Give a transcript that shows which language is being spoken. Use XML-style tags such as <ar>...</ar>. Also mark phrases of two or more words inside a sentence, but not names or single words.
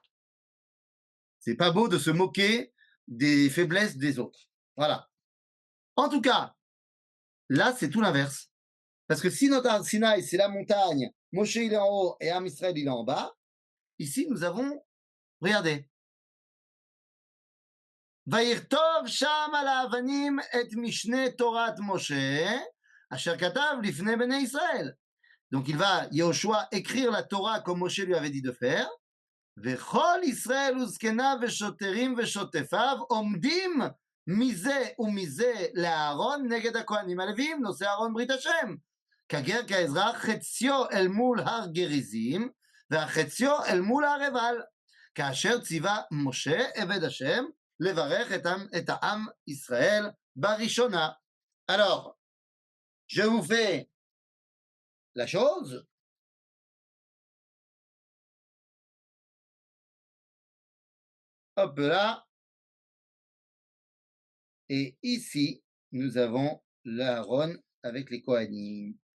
<fr>C'est pas beau de se moquer des faiblesses des autres. Voilà. En tout cas, là, c'est tout l'inverse. Parce que si notre Sinaï, c'est la montagne, Moshe, il est en haut et</fr> <he>עם ישראל,</he> <fr>il est en bas, ici, nous avons, regardez,</fr> <he>ויכתוב שם על האבנים את משנה תורת משה, אשר כתב לפני בני ישראל.</he> <fr>Donc il va, Yehoshua, écrire la Torah comme Moshe lui avait dit de faire,</fr> <he>וכל ישראל וזקניו ושוטרים ושוטפיו עומדים מזה ומזה לאהרון נגד הכהנים הלוויים, נושא אהרון ברית השם. כגר כאזרח, חציו אל מול הר גריזים, והחציו אל מול הר עיבל. כאשר ציווה משה, עבד השם, לברך את העם ישראל בראשונה.</he> <fr>Alors, je vous fais la chose. Hop là. Et ici, nous avons l'Aaron avec les Kohanim.</fr>